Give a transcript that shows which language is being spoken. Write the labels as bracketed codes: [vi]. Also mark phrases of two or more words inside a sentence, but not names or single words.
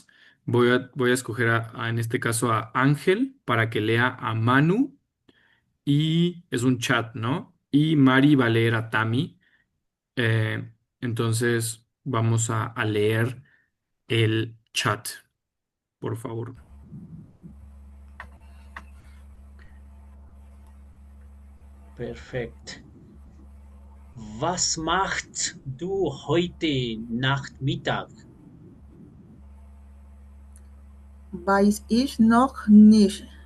[es] Voy a escoger en este caso a Ángel para que lea a Manu y es un chat, ¿no? Y Mari va a leer a Tami. Entonces, vamos a leer el chat, por favor. [de] Perfekt. Was machst du heute Nachmittag? Weiß ich noch nicht.